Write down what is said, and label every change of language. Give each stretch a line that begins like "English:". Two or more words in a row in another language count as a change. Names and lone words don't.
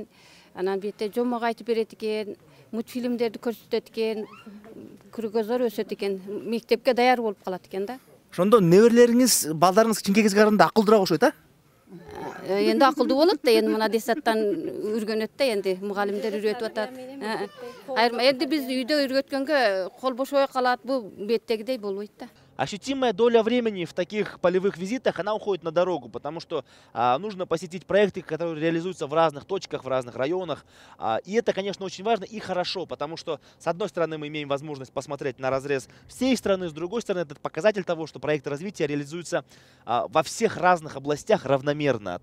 Kyrgyz: Анан бетте жомок айтып берет экен, мультфильмдерди көрсөтөт экен, көргөзөр өсөт экен, мектепке даяр болуп калат экен да. Ошондо неберелериңиз, балдарыңыз кичинекей кезге караганда акылдуураак окшойт, а? Энди акылдуу болот да, энди мына детсадтан үйрөнөт да, энди мугалимдер үйрөтүп атат. Айырма энди биз үйдө үйрөткөнгө кол бошобой калат, бул беттегидей болбойт да.
Russian: Ощутимая доля времени в таких полевых визитах, она уходит на дорогу, потому что нужно посетить проекты, которые реализуются в разных точках, в разных районах. И это, конечно, очень важно и хорошо, потому что, с одной стороны, мы имеем возможность посмотреть на разрез всей страны, с другой стороны, это показатель того, что проекты развития реализуются во всех разных областях равномерно.